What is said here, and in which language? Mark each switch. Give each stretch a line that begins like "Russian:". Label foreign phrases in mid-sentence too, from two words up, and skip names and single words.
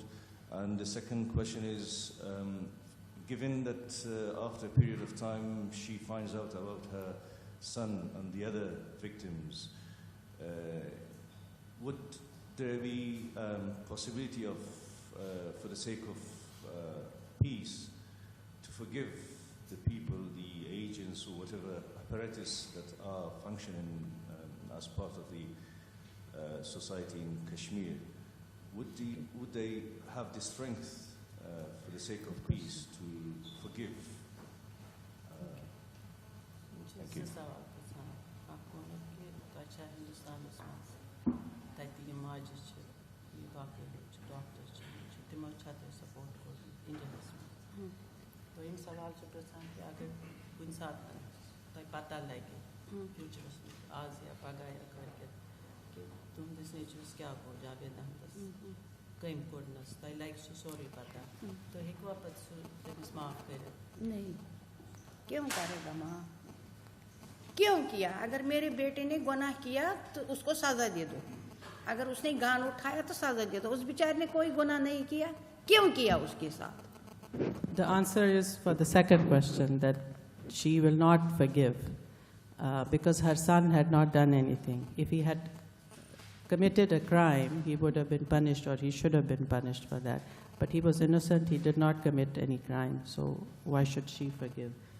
English: And the second question is, given that after a period of time she finds out about her son and the other victims, would there be possibility of, for the sake of peace, to forgive the people, the agents or whatever apparatus that are functioning as part of the society in Kashmir? Would they have the strength for the sake of peace to forgive? Thank you.
Kashmiri: دوٚیِم سوال چھُ پرٛژھان کہِ اگر کُنہِ ساتہٕ تۄہہِ پتہ لگہِ فیوٗچرَس منٛز آز یا پگاہ یا کٲلکٮ۪تھ کہِ تُہنٛدِس نیٚچوِس کیٛاہ گوٚو جاوید احمدَس کٔمۍ کوٚرنَس تۄہہِ لگہِ سُہ سورُے پتہ تُہۍ ہیٚکوا پَتہٕ سُہ تٔمِس معاف کٔرِتھ؟
Urdu: نہیں کیوں کرے گا معاف کیوں کیا اگر میرے بیٹے نے گناہ کیا تو اس کو سزا دے دو اگر اس نے گان اٹھایا تو سزا دے دو اس بیچارے نے کوئی گناہ نہیں کیا کیوں کیا اس کے ساتھ.
English: The answer is for the second question, that she will not forgive because her son had not done anything. If he had committed a crime, he would have been punished, or he should have been punished for that. But he was innocent, he did not commit any crime, so why should she forgive?